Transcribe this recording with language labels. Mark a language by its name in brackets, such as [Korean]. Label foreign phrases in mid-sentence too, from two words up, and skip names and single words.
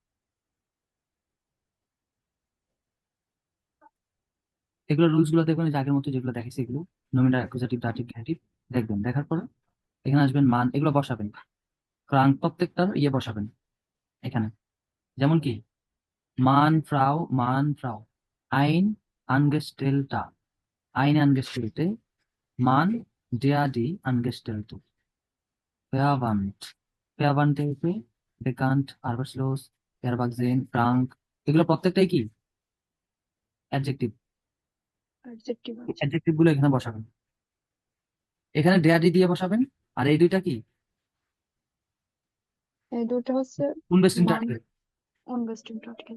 [Bangla] এগুলো রুলস গুলো দেখবেন, এই যে আগের মতো যেগুলো দেখেছি, এগুলো নমিনাল, অ্যাকুজেটিভ, দাটিভ, গেটিভ দেখবেন। দেখার পরে এখানে আসবেন, মান এগুলো বসাবেন, কারণ প্রত্যেকটার ইয়ে বসাবেন এখানে। যেমন কি মান ফ্রাউ, [German] eine Angestellte, eine Angestellte, Mann, der die Angestellte, verwandt, verwandte, bekannt, arbeitslos, erwachsen, krank, [Bangla] এগুলো প্রত্যেকটাই কি অ্যাডজেক্টিভ। অ্যাডজেক্টিভ আছে। অ্যাডজেক্টিভ গুলো এখানে বসাবেন, এখানে ডেয়ারি দিয়ে বসাবেন। আর এই দুইটা কি এই দুটো হচ্ছে উনবেস্টিং মান আর্টিকেল, [German] unbestimmter Artikel.